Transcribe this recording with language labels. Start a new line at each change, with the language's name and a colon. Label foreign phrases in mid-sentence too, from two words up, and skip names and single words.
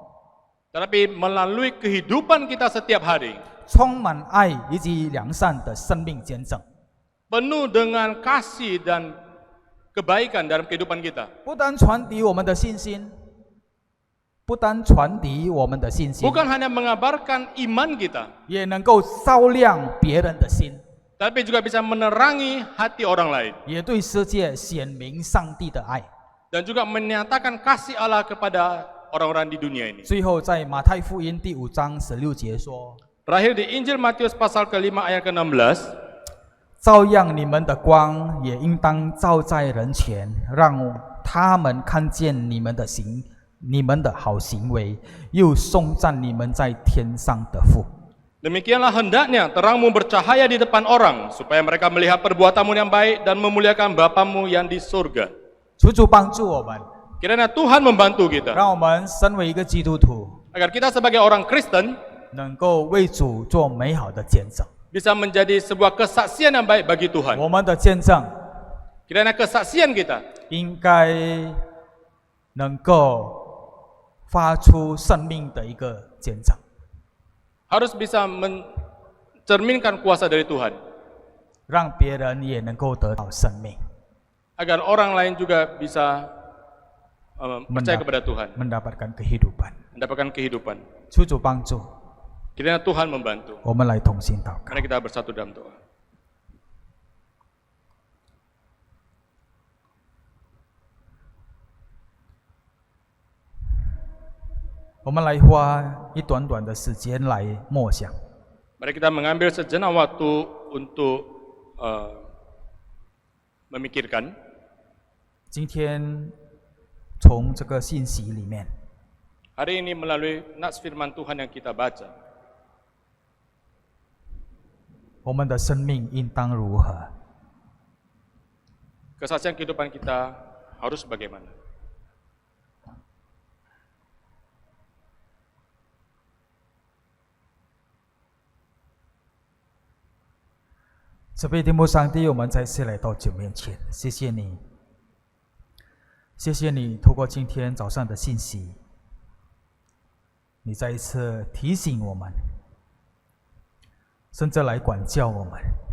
Indonesian: tetapi melalui kehidupan kita setiap hari,
Chinese: 充满爱以及良善的生命见证。
Indonesian: penuh dengan kasih dan kebaikan dalam kehidupan kita.
Chinese: 不单传递我们的信心，不单传递我们的信心，
Indonesian: Bukan hanya mengabarkan iman kita,
Chinese: 也能够照亮别人的心，
Indonesian: tapi juga bisa menerangi hati orang lain,
Chinese: 也对世界显明上帝的爱。
Indonesian: dan juga menyatakan kasih Allah kepada orang-orang di dunia ini.
Chinese: 最后，在马太福音第5章16节说：
Indonesian: Terakhir di Injil Matius pasal ke-5 ayat ke-16,
Chinese: 照样你们的光也应当照在人前，让他们看见你们的好行为，又颂赞你们在天上的父。
Indonesian: demikianlah hendaknya terangmu bercahaya di depan orang, supaya mereka melihat perbuatanmu yang baik dan memuliakan Bapamu yang di surga.
Chinese: 求主帮助我们，
Indonesian: Kiranya Tuhan membantu kita,
Chinese: 让我们身为一个基督徒，
Indonesian: agar kita sebagai orang Kristen
Chinese: 能够为主做美好的见证。
Indonesian: bisa menjadi sebuah kesaksian yang baik bagi Tuhan.
Chinese: 我们的见证
Indonesian: Kiranya kesaksian kita
Chinese: 应该能够发出生命的一个见证。
Indonesian: harus bisa mencerminkan kuasa dari Tuhan,
Chinese: 让别人也能够得到生命，
Indonesian: agar orang lain juga bisa percaya kepada Tuhan, mendapatkan kehidupan。 mendapatkan kehidupan.
Chinese: 求主帮助，
Indonesian: Kiranya Tuhan membantu.
Chinese: 我们来同心祷告。
Indonesian: Mari kita bersatu dalam doa.
Chinese: 我们来花一短短的时间来默想。
Indonesian: Mari kita mengambil sejenak waktu untuk memikirkan
Chinese: 今天从这个信息里面，
Indonesian: hari ini melalui nats firman Tuhan yang kita baca.
Chinese: 我们的生命应当如何？
Indonesian: Kesaksian kehidupan kita harus bagaimana?
Chinese: 慈悲天父上帝，我们再次来到主面前，谢谢你，谢谢你透过今天早上的信息，你再一次提醒我们，甚至来管教我们，